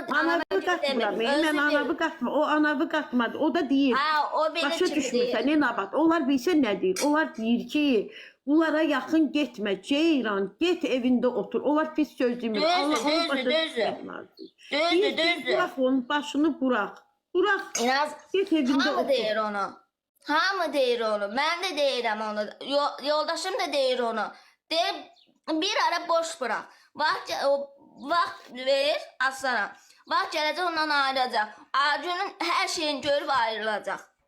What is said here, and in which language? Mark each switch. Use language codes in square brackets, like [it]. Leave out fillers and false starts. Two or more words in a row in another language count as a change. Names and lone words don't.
[az] qatmıram. Mən anamı qatmır. O anamı qatmadı. O da deyir. [tr] Ha, o benim [az] başa kimi deyir. düşmürsən, nə nabat. Onlar bilsən nə deyir? Onlar deyir ki, bunlara yaxın getmə, Ceyran, get evində otur. Onlar pis söz demir. Düzdür. [tr] Bırak onun başını bırak. Bırak. [az] Get evində Hamı otur. deyir onu. Hamı deyir onu. Mən də deyirəm onu. Yoldaşım da deyir onu. Deyir, bir ara [tr] boş bırak. [az] Vaxt verir Aslana. Vaxt gələcək ondan ayrılacaq. Acunun hər şeyini görüb ayrılacaq.